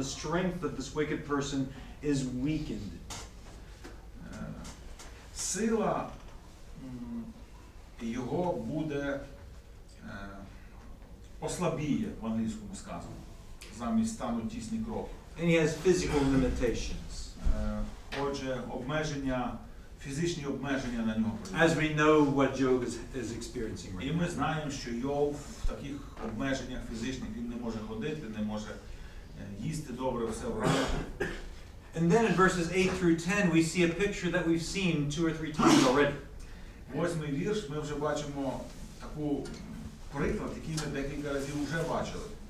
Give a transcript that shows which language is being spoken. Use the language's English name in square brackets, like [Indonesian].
[English] The strength of this wicked person is weakened. [Ukrainian] Сила його буде ослабіє, в англійському сказано, замість стануть тісні кроки. [English] And he has physical limitations. [Ukrainian] Отже, обмеження, фізичні обмеження на нього. [English] As we know what Job is experiencing [Ukrainian] І [English] right [Ukrainian] ми [English] now. [Ukrainian] знаємо, що Йов в таких обмеженнях фізичних він не може ходити, не може їсти добре, все вражає. [English] And then in verses 8 through 10, we see a picture that we've seen 2 or 3 times already. [Ukrainian] 8-й вірш, ми вже бачимо таку приклад, який ми декілька разів вже бачили.